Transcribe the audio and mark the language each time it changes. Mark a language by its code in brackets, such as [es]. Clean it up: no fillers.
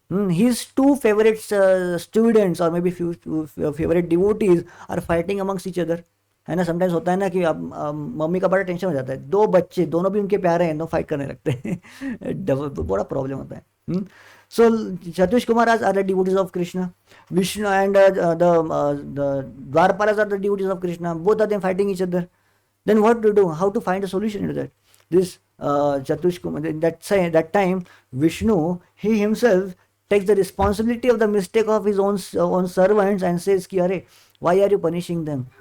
[en] His two favorite students or maybe few favorite devotees are fighting amongst each other. [hi] है ना, sometimes होता है ना कि मम्मी का बड़ा टेंशन हो जाता है, दो बच्चे दोनों भी उनके प्यारे हैं, दो फाइट करने लगते हैं. बड़ा प्रॉब्लम होता है. [en] So Chatush Kumaras are the devotees of Krishna. Vishnu and the Dwarpalas are the devotees of Krishna. Both of them fighting each other. Then what to do? How to find a solution to that? This Chatush Kumar, that time Vishnu, he himself takes the responsibility of the mistake of his own servants and says, [hi] ki, Are, [en] why are you punishing them?